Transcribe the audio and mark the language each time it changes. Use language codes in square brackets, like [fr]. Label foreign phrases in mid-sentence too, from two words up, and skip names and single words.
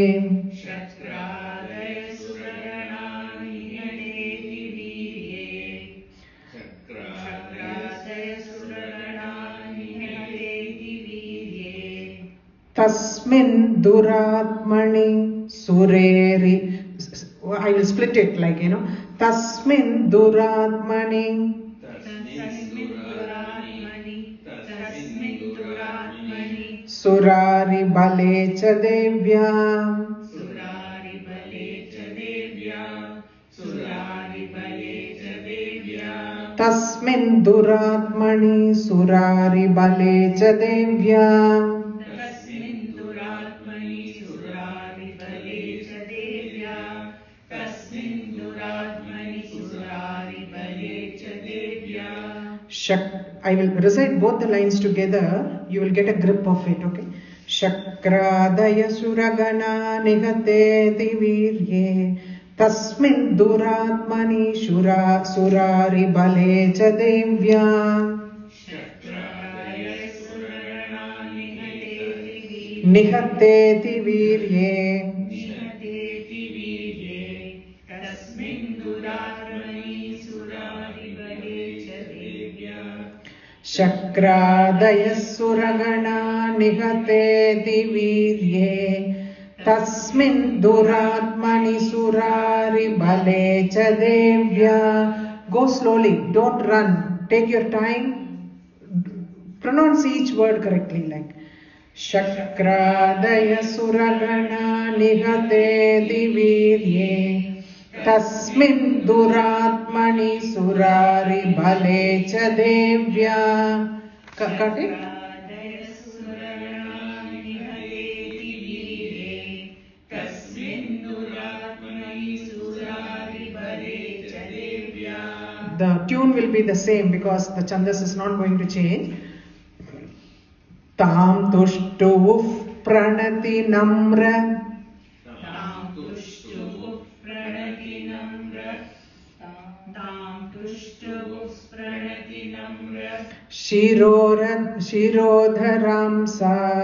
[sa] तस्मिन् दुरात्मनि सुरेरि. [en] I will split it like, [sa] तस्मिन् दुरात्मनि. सुरारि बले च देव्या. तस्मिन् दुरात्मनि सुरारि बले च देव्या. [en] I will recite both the lines together. You will get a grip of it, okay? [sa] शक्रादय सुरगणा निहतेऽति वीर्ये. तस्मिन् दुरात्मनि सुरारि बले च देव्या. निहतेऽति वीर्ये. शक्रादय सुरगणा निहतेऽति वीर्ये. तस्मिन् दुरात्मनि सुरारि बले च देव्या. [en] Go slowly, don't run. Take your time. Pronounce each word correctly, like [sa] शक्रादय सुरगणा निहतेऽति वीर्ये. तस्मिन् दुरात्मनि सुरारि बले च देव्या. [en] Cut it. The tune will be the same because the chandas is not going to change. [sa] तां तुष्टु प्रणति नम्र. शिरोधरं स.